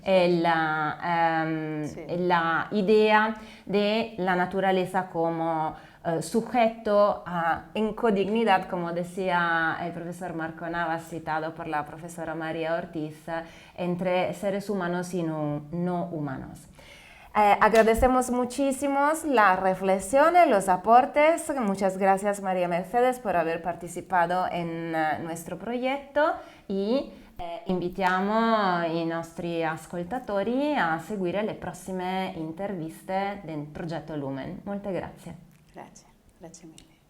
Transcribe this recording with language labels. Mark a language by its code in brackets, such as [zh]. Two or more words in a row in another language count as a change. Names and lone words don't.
[es] la idea de la naturaleza como sujeto en codignidad, como decía el profesor Marco Navas, citado por la profesora María Ortiz, entre seres humanos y no humanos. Agradecemos muchísimo las reflexiones, los aportes. Muchas gracias, María Mercedes, por haber participado en nuestro proyecto y [it] invitiamo i nostri ascoltatori a seguire le prossime interviste del progetto Lumen. Molte grazie. Grazie mille.